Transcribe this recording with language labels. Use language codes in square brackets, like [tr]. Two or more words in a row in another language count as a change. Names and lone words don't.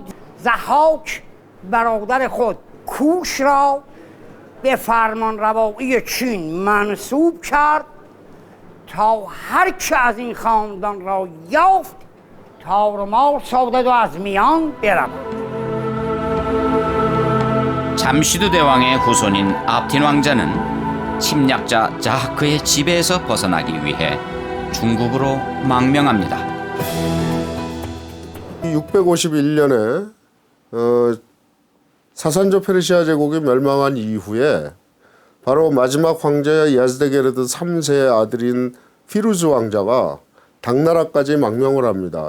[fa] ضحاک برادر خود کوش را به فرمانروایی چین منصوب کرد تا هر که از این خاندان را یافت تار و مار سازد و از میان برود. [ko] 잠시도 대왕의 후손인 압틴 왕자는 침략자 자하크의 지배에서 벗어나기 위해 중국으로 망명합니다. 651년에 사산조 페르시아 제국이 멸망한 이후에 바로 마지막 황제 야즈데게르드 3세의 아들인 피루즈 왕자가 당나라까지 망명을 합니다.